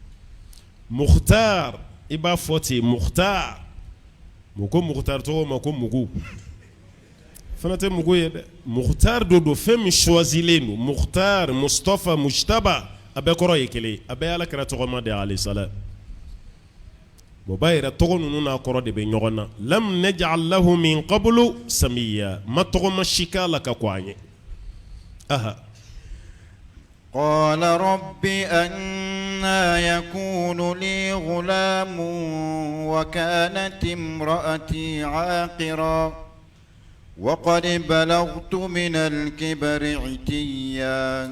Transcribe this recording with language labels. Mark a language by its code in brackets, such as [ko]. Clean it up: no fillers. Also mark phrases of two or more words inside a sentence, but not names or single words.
[bm] Mukhtar i b'a fɔ ten Mukhtar mu ko Mukhtar tɔgɔ ma ko Mugu fana tɛ Mugu ye dɛ Mukhtar do fɛn min choisilen don Mukhtar Mustafa Mujtaba a bɛɛ kɔrɔ ye kelen a bɛɛ Alakira tɔgɔma de [ar] عليه السلام [bm] o b'a yɛrɛ tɔgɔ ninnu n'a kɔrɔ de bɛ ɲɔgɔn na [ar] لم نجعل له من قبل سميا [bm] ma tɔgɔma si k'a la ka kɔn a ɲɛ aha [ar] قال رب أنى يكون لي غلام وكانت امرأتي عاقرا وقد بلغت من الكبر عتيا